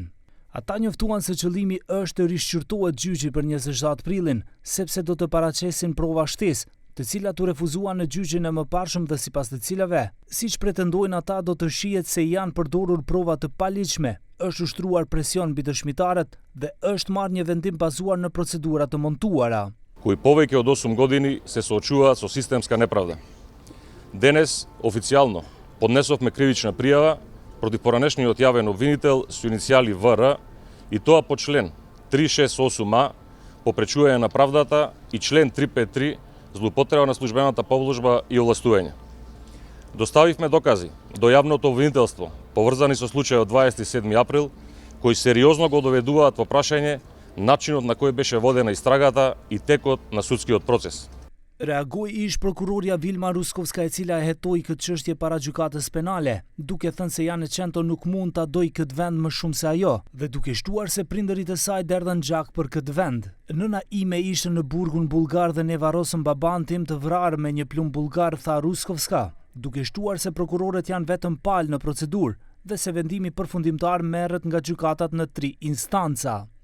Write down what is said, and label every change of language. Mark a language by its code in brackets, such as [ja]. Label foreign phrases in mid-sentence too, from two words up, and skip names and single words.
[sq] Ata njoftuan se qëllimi është të rishqyrtohet gjyqi për 27 prillin, sepse do të paraqesin prova shtesë, të cilat u refuzuan në gjyqin e mëparshëm dhe sipas të cilave, siç pretendojnë ata, do të shihet se janë përdorur prova të paligjshme, është ushtruar presion mbi dëshmitarët dhe është marrë një vendim bazuar në procedura të montuara. [mk] Кои повеќе од 8 години се соочуваат со системска неправда. Денес официјално поднесовме кривична пријава против поранешниот јавен обвинител со иницијали ВР и тоа по член 368А попречување на правдата и член 353 злоупотреба на службената повложба и овластување. Доставивме докази до јавното обвинителство поврзани со случајот 27 април, кои сериозно го доведуваат во прашање начинот на кој беше водена истрагата и текот на судскиот процес. [sq] Reagoi ish prokurorja Vilma Ruskovska, e cila e hetoi këtë çështje para gjykatës penale, duke thënë se Jane Qento nuk mund ta dojë këtë vend më shumë se ajo, dhe duke shtuar se prindërit e saj derdhen gjak për këtë vend. Nëna ime ishte në burgun bullgar dhe ne varrosëm baban tim të vrarë me një plumb bullgar, tha Ruskovska, duke shtuar se prokurorët janë vetëm palë në procedurë dhe se vendimi përfundimtar merret nga gjykatat në 3 instanca.